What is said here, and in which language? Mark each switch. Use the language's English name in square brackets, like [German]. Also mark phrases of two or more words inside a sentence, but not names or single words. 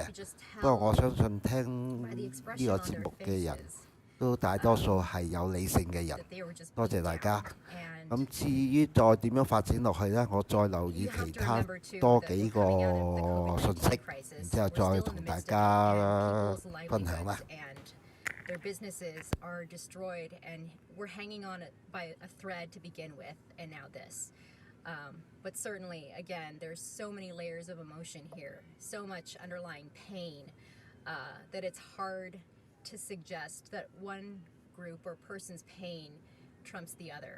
[Cantonese] 不過我相信聽呢個節目嘅人都大多數係有理性嘅人。多謝大家。咁至於再點樣發展落去呢？我再留意其他多幾個信息，然之後再同大家分享啦。 [English] Their businesses are destroyed, and we're hanging on by a thread to begin with, and now this. But certainly, again, there's so many layers of emotion here, so much underlying pain, that it's hard to suggest that one group or person's pain trumps the other.